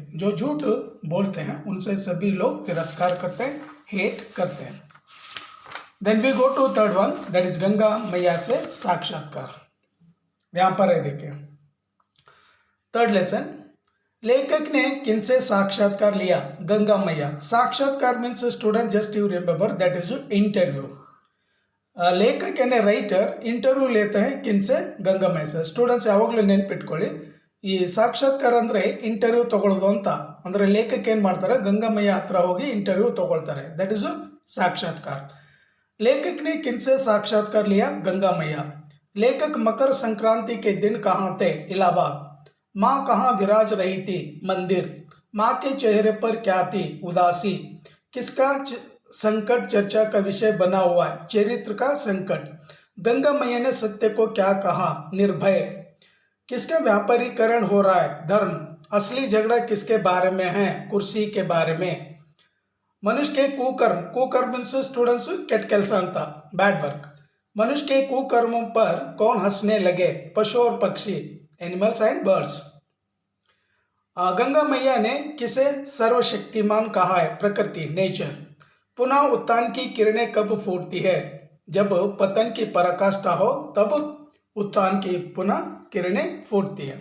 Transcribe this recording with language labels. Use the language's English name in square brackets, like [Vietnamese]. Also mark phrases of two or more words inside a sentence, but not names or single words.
[Hindi] जो झूठ बोलते हैं उनसे सभी लोग तिरस्कार करते हैं, हेट करते हैं। [English] then we go to third one, that is [Hindi] गंगा मैया से साक्षात्कार। यहां पर है, देखिए [English] third lesson. [Hindi] लेखक ने किनसे साक्षात्कार लिया? [English] गंगा मैया। साक्षात्कार means student just you remember that is interview. [Hindi] लेखक यानी [English] writer interview [Hindi] लेते हैं किनसे? ಗಂಗಾ मैया से। [Kannada] ಸ್ಟೂಡೆಂಟ್ಸ್ ಯಾವಾಗಲೂ ನೆನಪಿಟ್ಕೊಳ್ಳಿ, ಈ ಸಾಕ್ಷಾತ್ಕಾರ ಅಂದ್ರೆ ಇಂಟರ್ವ್ಯೂ ತಗೊಳ್ಳೋದು ಅಂತ. ಅಂದ್ರೆ ಲೇಖಕ ಏನ್ ಮಾಡ್ತಾರೆ? ಗಂಗಾ मैया ಹತ್ರ ಹೋಗಿ ಇಂಟರ್ವ್ಯೂ ತಗೊಳ್ತಾರೆ, [English] that is [Kannada] साक्षात्कार। [Hindi] लेखक ने किनसे साक्षात्कार लिया? गंगा मैया। लेखक मकर संक्रांति के दिन कहाँ थे? इलाहाबाद। माँ कहाँ विराज रही थी? मंदिर। माँ के चेहरे पर क्या थी? उदासी। किसका संकट चर्चा का विषय बना हुआ है? चरित्र का संकट। गंगा मैया ने सत्य को क्या कहा? निर्भय। किसका व्यापारीकरण हो रहा है? धर्म। असली झगड़ा किसके बारे में है? कुर्सी के बारे में। मनुष्य के कुकर्म, कुकर्म [English] means students [Kannada] ಕೆಟ್ಟ ಕೆಲಸ ಅಂತ, [English] bad work. [Hindi] मनुष्य के कुकर्मों पर कौन हंसने लगे? पशु और पक्षी, [English] animals and birds. [Hindi] गंगा मैया ने किसे सर्वशक्तिमान कहा है? प्रकृति, नेचर। पुनः उत्थान की किरणें कब फूटती है? जब पतन की पराकाष्ठा हो तब उत्थान की पुनः किरणें फूटती है।